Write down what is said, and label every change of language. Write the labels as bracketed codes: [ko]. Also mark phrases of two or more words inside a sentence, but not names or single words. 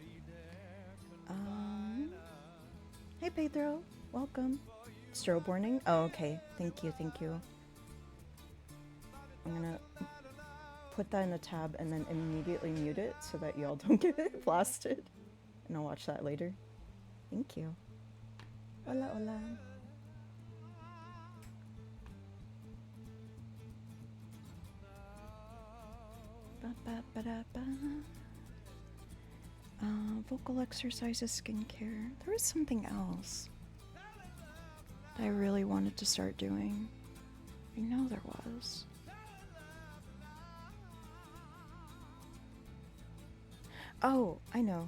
[en] Hey Pedro, welcome. Strobe warning? Oh, okay. Thank you, thank you. I'm gonna put that in a tab and then immediately mute it so that y'all don't get blasted. And I'll watch that later. Thank you. [es] Hola, hola. Ba, ba, ba, da, ba. [en] Vocal exercises, skincare. There was something else that I really wanted to start doing. I know there was. Oh, I know.